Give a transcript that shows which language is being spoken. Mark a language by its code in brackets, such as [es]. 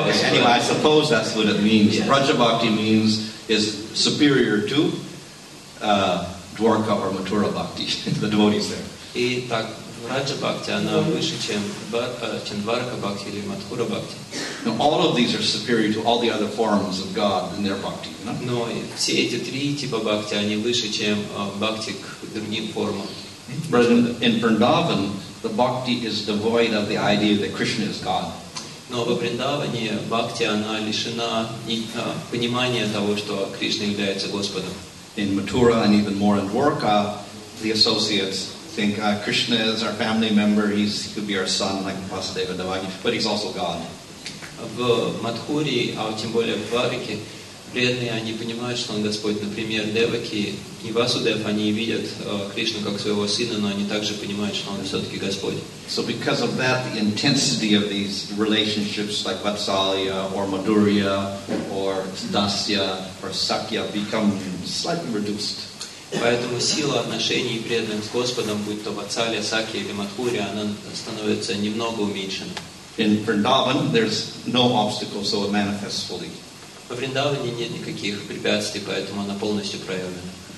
[en] Okay, anyway, I suppose that's what it means. Yeah. Braja Bhakti means is superior to Dwarka or Mathura Bhakti, the devotees there. [ru] И так, Браджа Бхакти, она выше, чем Дварака Бхакти или Мадхура Бхакти. [en] Now, all of these are superior to all the other forms of God in their Bhakti. You know? [ru] Но все эти три типа Бхакти, они выше, чем Бхакти к другим формам. [en] But in Vrindavan, the Bhakti is devoid of the idea that Krishna is God. [ru] Но во Вриндаване Бхакти, она лишена понимания того, что Кришна является Господом. [en] In Mathura and even more in Dwarka, the associates think Krishna is our family member, he could be our son like Vasudeva Devaki, but he's also God. [ru] В Мадхуре, а тем более в Двараке, преданные, они понимают, что он Господь. Например, Деваки и Васудев, они видят Кришну как своего сына, но они также понимают, что он все-таки Господь. [en] So because of that, the intensity of these relationships like Vatsalya or Madhurya or Dasya or Sakya become slightly reduced. [ru] Поэтому сила отношений преданных с Господом, будь то Ватсалия, Сакья или Мадхуря, она становится немного уменьшена. [en] In Vrindavan, there's no obstacle, so it manifests fully. [ru] Во Вриндаване нет никаких препятствий, поэтому она полностью проявлена.